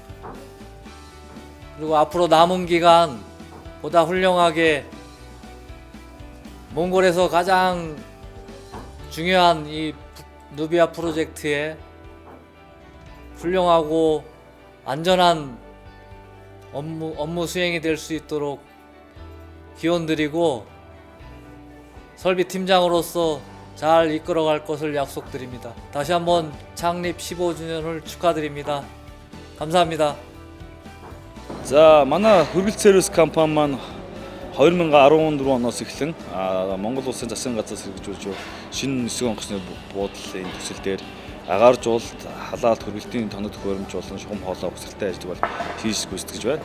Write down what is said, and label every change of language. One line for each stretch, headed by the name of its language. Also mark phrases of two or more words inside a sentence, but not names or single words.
Korean: 그리고 앞으로 남은 기간 보다 훌륭하게 몽골에서 가장 중요한 이 누비아 프로젝트에 훌륭하고 안전한 업무 수행이 될 수 있도록 기원드리고 설비 팀장으로서 잘 이끌어갈 것을 약속드립니다. 다시 한번 창립 15주년을 축하드립니다. 감사합니다.
Mongolian: За манай хөргөл сервис компани маань 2014 оноос эхлэн Монгол улсын засгийн газраас хэрэгжүүлж шинэ нисэх онгоцны буудлын төсөл дээр агаар жуулт, халаалт, хөргөлтийн тоног төхөөрөмж болон шугам хоолой угсралтай ажил бол хийж гүйцэтгэж байна.